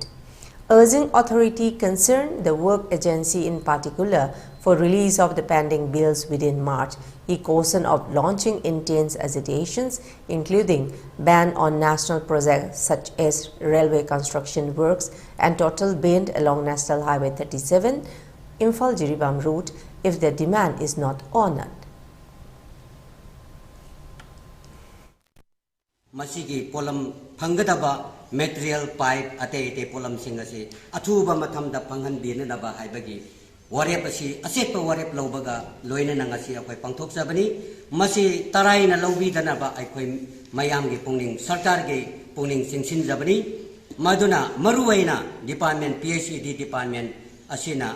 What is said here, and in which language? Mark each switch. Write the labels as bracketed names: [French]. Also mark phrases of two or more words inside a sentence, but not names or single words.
[English] Urging authority concerned, the work agency in particular, for release of the pending bills within March, he cautioned of launching intense agitations, including ban on national projects such as railway construction works and total ban along National Highway 37, Imphal-Jiribam route, if their demand is not honored. [Manipuri] Masigi polam phangadaba [English] material pipe [Manipuri] ate polam singasi athuba mathamda phangan binaba haibagi warep asi asetpa warep lobaga loina nangasi akoi pangthok sabani masi tarai na lobi danaba akoi mayam gi pungning sarkar gi pungning singsin jabani maduna maruwaina department [English] PhD department [Manipuri] asina